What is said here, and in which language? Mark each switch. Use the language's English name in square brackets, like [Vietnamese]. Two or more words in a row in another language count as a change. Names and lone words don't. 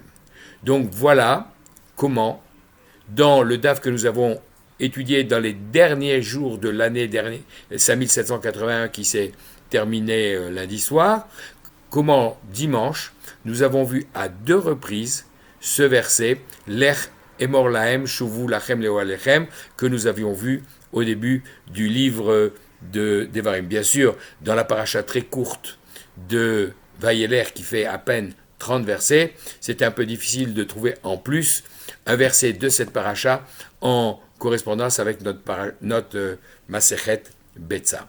[French] Donc voilà comment, dans le DAF que nous avons étudié dans les derniers jours de l'année dernière, 5781 qui s'est terminé lundi soir, comment dimanche, nous avons vu à 2 reprises ce verset, [Hebrew] לך אמור להם שובו לכם לאו הליכם, [French] que nous avions vu au début du livre de Devarim. Bien sûr, dans la paracha très courte de Vayeler, qui fait à peine 30 versets, c'était un peu difficile de trouver en plus un verset de cette paracha en correspondance avec notre Masechet Betza.